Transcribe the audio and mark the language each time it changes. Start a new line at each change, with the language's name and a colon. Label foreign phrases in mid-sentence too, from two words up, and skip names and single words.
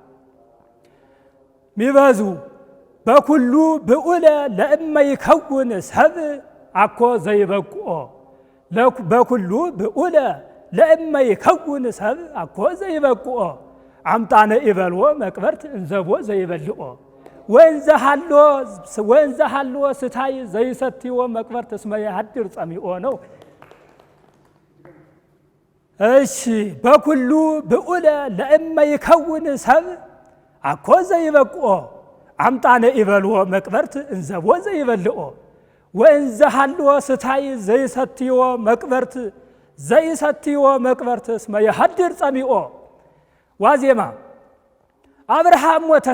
Geez: ሚበዙ በኩሉ ብዑለ ለእመ ይከውን ሰብ አኮ ዘይበቁኦ በኩሉ ብዑለ ለእመ ይከውን ሰብ አኮ ዘይበቁኦ አምጣነ ይበልዎ መቅበርት እንዘቦ ዘይበልኦ ወእንዘ ሃሎ ስታይ ዘይሰትዮ መቅበርት እስመ የሃድር ጸሚኦ
Amharic: ነው። እሺ
Geez: በኩሉ ብዑለ ለእመ ይከውን ሰብ አኮ ዘይበቁኦ አምጣነ ይበልዎ መቅበርት እንዘቦ ዘይበልኦ ወእንዘ ሃሎ ስታይ ዘይሰትዮ መቅበርት እስመ የሃድር ጸሚኦ ዋዜማ አብርሃም